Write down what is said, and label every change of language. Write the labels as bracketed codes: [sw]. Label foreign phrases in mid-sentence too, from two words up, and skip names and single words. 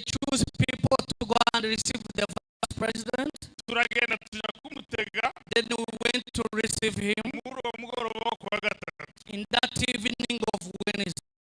[en] those people to go and receive the vice president. [rn] turagenda tuja kumutega [en] Then we went to receive him [rn] muri uwo mugoroba wo kuwa gatatu. [en] in that evening of Wednesday.